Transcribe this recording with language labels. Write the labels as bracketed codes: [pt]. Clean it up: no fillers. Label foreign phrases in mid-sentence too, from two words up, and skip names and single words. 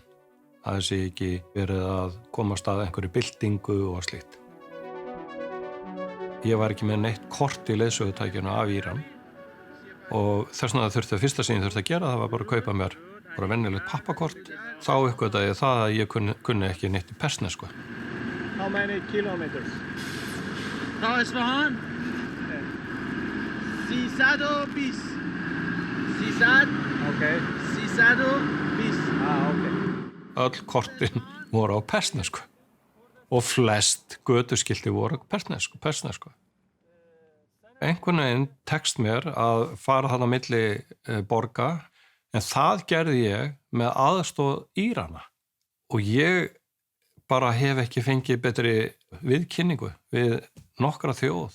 [is] Að þessi ekki verið að komast að einhverju byltingu og slíkt. Ég var ekki með neitt kort í leiðsögutækinu af Íran og þess vegna þurfti fyrsta sem ég þurfti að gera það var bara að kaupa mér bara venjulegt pappakort. Þá uppgötaði ég það að ég kunni ekki neitt í persnesku. [en] How many kilometers? [fa] تا اصفهان 320 300 [en] Okay. 320 Okay. [is] Öll kortin voru á persnesku og flest götuskilti voru á persnesku. Einhvern veginn tekst mér að fara þarna milli borga, en það gerði ég með aðstoð Írana og ég bara hef ekki fengið betri viðkynningu við nokkra þjóð.